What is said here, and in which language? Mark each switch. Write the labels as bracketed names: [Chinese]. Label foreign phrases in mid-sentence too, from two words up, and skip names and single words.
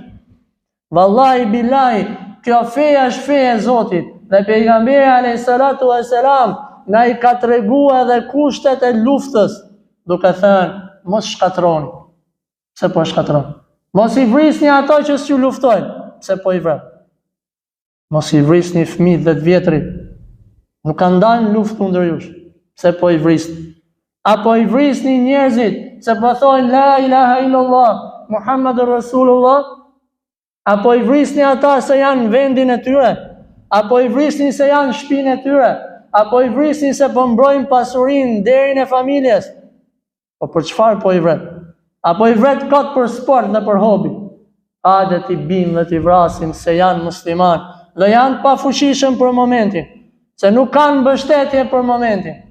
[Arabic] والله بالله, [Albanian] kjo feja është feja e Zotit, dhe pejgamberi [Arabic] عليه الصلاة والسلام [Albanian] na i ka treguar edhe kushtet e luftës, duke thënë mos shkatroni. Pse po shkatroni? Mos i vrisni ato që s'ju luftojnë, pse po i vret? Mos i vrisni fëmijët dhe të vjetrit. Nuk ka ndalë luftë kundër jush, pse po i vrisni? Apo i vrisni njerëzit se po thojnë [Arabic] لا إله إلا الله محمد رسول الله? [Albanian] Apo i vrisni ata se janë në vendin e tyre? Apo i vrisni se janë në shtëpinë e tyre? Apo i vrisni se po mbrojnë pasurinë, nderin e familjes? Po për çfarë po i vret? Apo i vret kot për sport dhe për hobi? Hajde t'i bim dhe t'i vrasim se janë musliman dhe janë pa fuqishëm për momentin, se nuk kanë mbështetje për momentin.